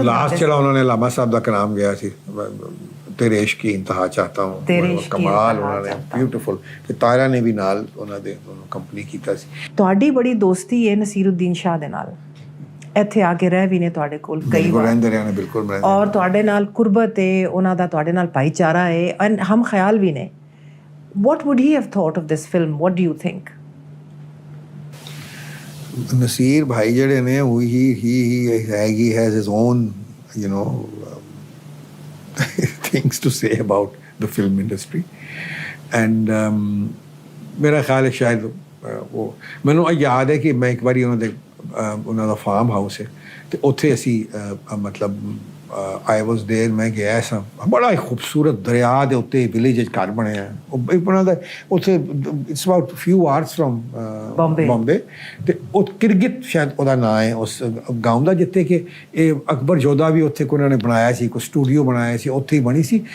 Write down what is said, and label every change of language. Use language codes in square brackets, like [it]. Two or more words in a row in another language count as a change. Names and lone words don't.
[pa] ਲਾਸਟ ਜਿਹੜਾ ਉਹਨਾਂ ਨੇ ਲਾਮਾ ਸਾਹਿਬ ਦਾ ਕਲਾਮ ਗਿਆ ਸੀ, [ur] تیرے عشق کی انتہا چاہتا ہوں, [pa] ਕਮਾਲ ਉਹਨਾਂ ਨੇ, ਬਿਊਟੀਫੁਲ। ਤੇ ਤਾਰਾ ਨੇ ਵੀ ਨਾਲ ਉਹਨਾਂ ਦੇ ਕੰਪਨੀ ਕੀਤਾ ਸੀ। ਤੁਹਾਡੀ ਬੜੀ ਦੋਸਤੀ ਹੈ ਨਸੀਰੁੱਦੀਨ ਸ਼ਾਹ ਦੇ ਨਾਲ, ਇੱਥੇ ਆ ਕੇ ਰਹਿ ਵੀ ਨੇ ਤੁਹਾਡੇ ਕੋਲ ਕਈ ਵਾਰ, ਰਹਿੰਦੇ ਰਹੇ ਨੇ ਬਿਲਕੁਲ, ਔਰ ਤੁਹਾਡੇ ਨਾਲ ਕੁਰਬਤ ਹੈ ਉਹਨਾਂ ਦਾ, ਤੁਹਾਡੇ ਨਾਲ ਭਾਈਚਾਰਾ ਹੈ, ਐਂਡ ਹਮ ਖਿਆਲ ਵੀ ਨੇ। [en] what would he have thought of this film? What do you think? [pa] ਨਸੀਰ ਭਾਈ ਜਿਹੜੇ ਨੇ [en] he has his own things to say about the film industry, [pa] and ਮੇਰਾ ਖਿਆਲ ਹੈ ਸ਼ਾਇਦ ਉਹ, ਮੈਨੂੰ ਯਾਦ ਹੈ ਕਿ ਮੈਂ ਇੱਕ ਵਾਰੀ ਉਹਨਾਂ ਦਾ ਫਾਰਮ ਹਾਊਸ ਹੈ ਤੇ ਉੱਥੇ ਅਸੀਂ ਮਤਲਬ [en] I was there, [pa] ਮੈਂ ਗਿਆ ਸਾਂ। ਬੜਾ ਹੀ ਖੂਬਸੂਰਤ ਦਰਿਆ ਦੇ ਉੱਤੇ ਵਿਲੇਜ 'ਚ ਘਰ ਬਣਿਆ, ਉਹ ਉਹਨਾਂ ਦਾ ਉੱਥੇ [en] it's about few hours from Bombay, [pa] ਤੇ ਉਹ ਕਿਰਗਿਤ ਸ਼ਾਇਦ ਉਹਦਾ ਨਾਂ ਹੈ ਉਸ ਗਾਉਂ ਦਾ, ਜਿੱਥੇ ਕਿ ਇਹ ਅਕਬਰ ਜੋਧਾ ਵੀ ਉੱਥੇ ਉਹਨਾਂ ਨੇ ਬਣਾਇਆ ਸੀ, ਕੋਈ ਸਟੂਡੀਓ ਬਣਾਇਆ ਸੀ, ਉੱਥੇ ਹੀ ਬਣੀ ਸੀ।